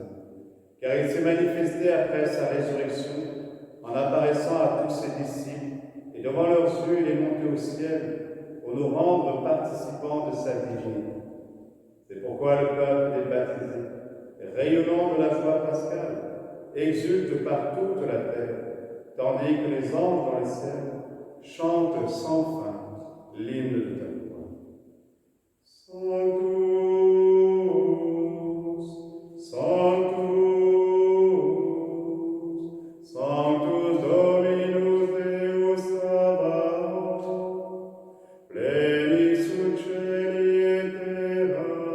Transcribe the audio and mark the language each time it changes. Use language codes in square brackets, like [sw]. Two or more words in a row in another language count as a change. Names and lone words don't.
[fr] Car il s'est manifesté après sa résurrection, en apparaissant à tous ses disciples, et devant leurs yeux, il est monté au ciel, pour nous rendre participants de sa divinité. C'est pourquoi le peuple est baptisé, et rayonnant de la joie pascale, exulte par toute la terre, tandis que les anges dans les ciels chantent sans fin l'hymne de ta gloire. [la] Sanctus, Sanctus, Sanctus Dominus Deus Sabaoth, plenis ut celi et terra,